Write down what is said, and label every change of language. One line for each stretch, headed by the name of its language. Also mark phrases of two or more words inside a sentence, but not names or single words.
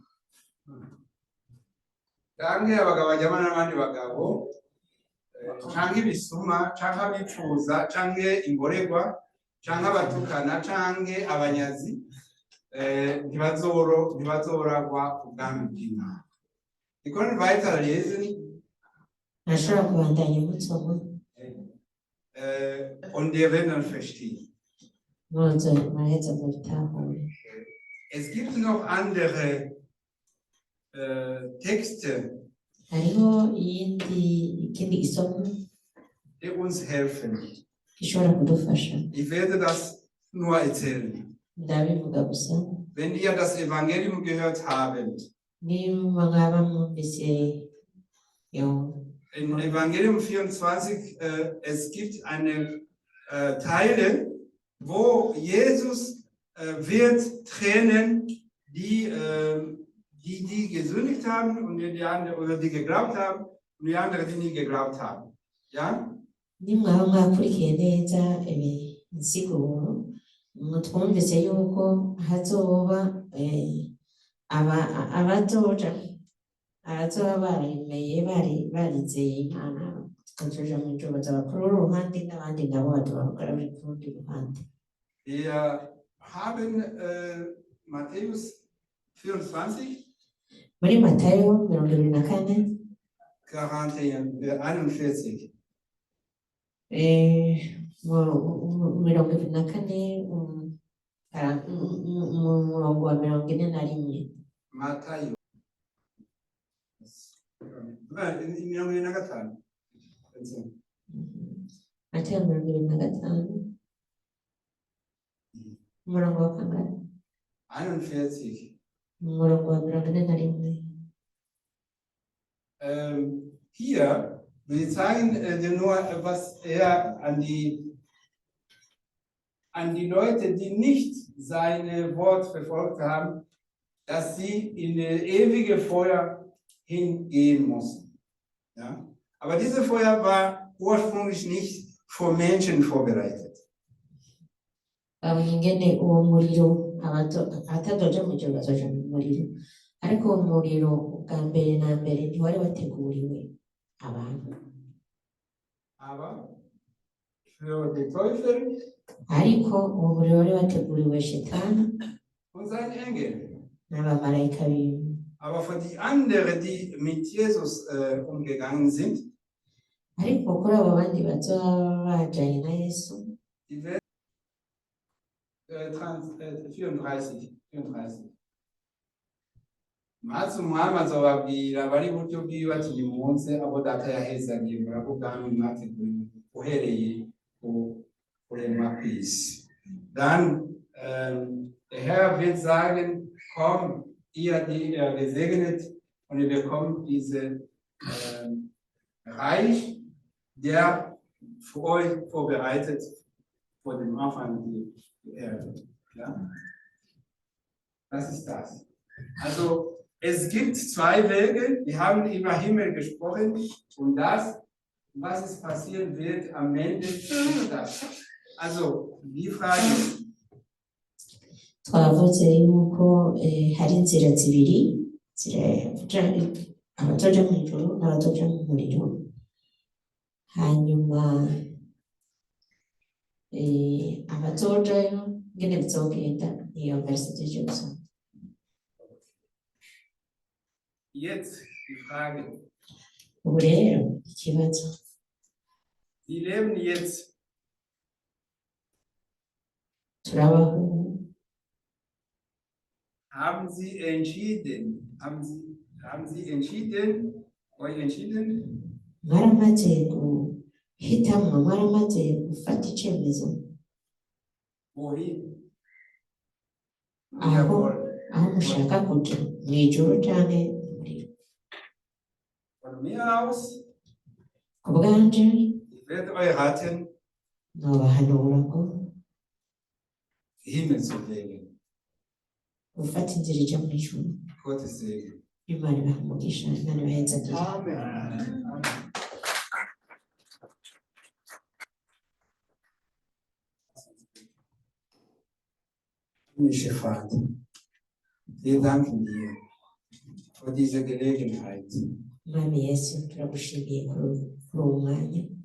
Rundi: canke abagabo bajyamana n'abandi bagabo, canke ibisuma, canke abifuza, canke imborerwa, canke abatukana, canke abanyazi, ntibazoragwa ubwami bw'Imana.
German: Wir können weiterlesen.
Rundi: Ntashobora kubandanya umutsoma
German: Und wir werden dann verstehen.
Rundi: muraheza mubitahure.
German: Es gibt noch andere Texte,
Rundi: Hariho ikindi gisomo
German: die uns helfen.
Rundi: gishobora kudufasha.
German: Ich werde das nur erzählen.
Rundi: Ndabivuga gusa
German: Wenn ihr das Evangelium gehört habt,
Rundi: niba mwaba mwumvise yo
German: in Evangelium 24, es gibt eine Teile, wo Jesus wird trennen, die gesündigt haben und die andere, oder die geglaubt haben und die andere, die nie geglaubt haben. Ja?
Rundi: nimwaba mwakurikiye neza insiguro twumvise yuko hazoba abazoba baremeye barizeye Imana tukazoja mu ijuru bazaba kuri uru ruhande n'abandi nabo bazaba bari ku rundi ruhande.
German: Wir haben Matthäus 24,
Rundi: Muri Matayo 24 41. mirongo ibiri na kane umurongo wa mirongo ine na rimwe. Matayo. Mirongo ine na gatanu. Matayo mirongo ibiri na gatanu umurongo wa kangahe? 41. Umurongo wa mirongo ine na rimwe.
German: Hier, wir zeigen dir nur, was er an die Leute, die nicht seine Wort verfolgt haben, dass sie in das ewige Feuer hingehen mussten. Ja? Aber dieses Feuer war ursprünglich nicht für Menschen vorbereitet.
Rundi: Ingene uwo muriro abatazoja mu ijuru bazoja mu muriro, ariko uwo muriro ubwa mbere na mbere ntiwari wateguriwe abantu.
German: Aber für den Teufel
Rundi: Ariko uwo muriro wari wateguriwe Shetani
German: und seinen Engel.
Rundi: n'abamarayika biwe.
German: Aber für die anderen, die mit Jesus umgegangen sind,
Rundi: Ariko kuri abo bandi bazoba bajanye na Yesu,
German: die werden 34.
Rundi: maze umwami azobabwira bari buryo bwiwe ati nimuze abo data yahezagiye muravuga hano mwateguye uhereye ku kuremwa kw'isi.
German: Dann der Herr wird sagen, komm, ihr, die er gesegnet, und ihr bekommt diese Reich, der für euch vorbereitet vor dem Anfang der Erde. Ja? Das ist das. Also es gibt zwei Wege, wir haben über Himmel gesprochen und das, was es passieren wird am Ende, ist das. Also die Frage.
Rundi: twavuze yuko hari inzira zibiri abazoja mu ijuru n'abazoja mu muriro, hanyuma abazojayo ngene bizogenda niyo verse tuje gusoma.
German: Jetzt die Frage.
Rundi: Ubu rero ikibazo,
German: Sie leben jetzt.
Rundi: turabaho.
German: Haben Sie entschieden? Haben Sie entschieden? Euch entschieden?
Rundi: Mwaramaze guhitamwo, mwaramaze gufata icemezo
German: Wohin?
Rundi: aho mushaka kuja, mw'ijuru canke mu muriro.
German: Von mir aus,
Rundi: Ku bwanje
German: ich werde euch raten,
Rundi: nobahanura ngo
German: Himmel zu wählen.
Rundi: gufata inzira ija mu ijuru.
German: Gottes Segen.
Rundi: Imana ibahe umugisha, Imana ibahezagire.
German: Himmlischer Vater, wir danken dir für diese Gelegenheit,
Rundi: Mwami Yesu, turagushimiye kuri uwo mwanya